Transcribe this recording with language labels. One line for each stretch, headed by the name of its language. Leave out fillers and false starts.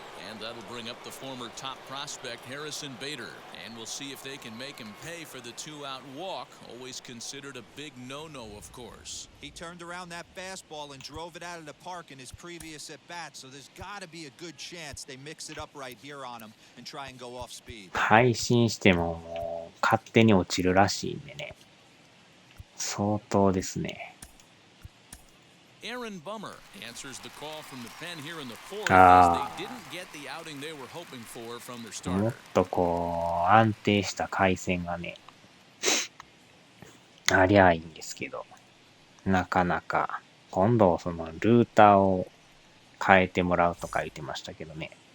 English: And that'll bring up the former top prospect Harrison Bader, and we'll see if they can make him pay for the 2-out walk. Always considered a big no-no, of course. He turned around that fastball and drove it out of the park in his previous at-bat, so there's got to be a good chance they mix it up right here on him and try and go off speed.
Japanese: 配信してももう勝手に落ちるらしいんでね。相当ですね。
English: Aaron Bummer answers the call from the pen here in the fourth as they didn't get the outing they were hoping for from their starter.
Japanese: もっとこう安定した回線がねありゃいいんですけど、なかなか今度そのルーターを変えてもらうとか言ってましたけどね。